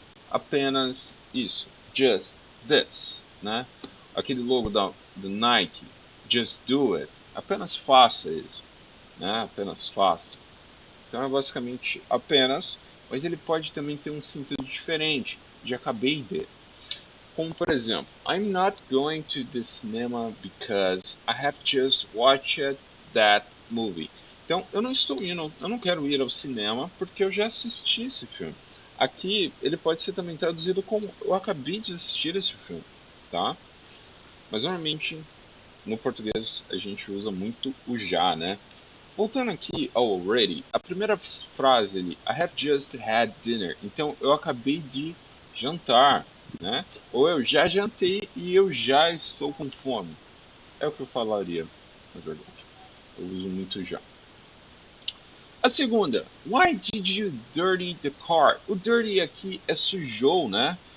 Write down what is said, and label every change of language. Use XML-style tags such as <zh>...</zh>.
<pt>Apenas isso,</pt> <en>just this,</en> <pt>né? Aquele logo do Nike,</pt> <en>just do it,</en> <pt>apenas faça isso, né? Apenas faça. Então é basicamente apenas, mas ele pode também ter um sentido diferente, de acabei de. Como por exemplo,</pt> <en>I'm not going to the cinema because I have just watched that movie.</en> <pt>Então eu não quero ir ao cinema porque eu já assisti esse filme. Aqui ele pode ser também traduzido como eu acabei de assistir esse filme, tá? Mas normalmente no português a gente usa muito o já, né? Voltando aqui ao already, a primeira frase ali,</pt> <en>I have just had dinner.</en> <pt>Então eu acabei de jantar, né? Ou eu já jantei e eu já estou com fome. É o que eu falaria, na verdade. Eu uso muito já. A segunda,</pt> <en>why did you dirty the car?</en> <pt>O dirty aqui é sujou, né?</pt>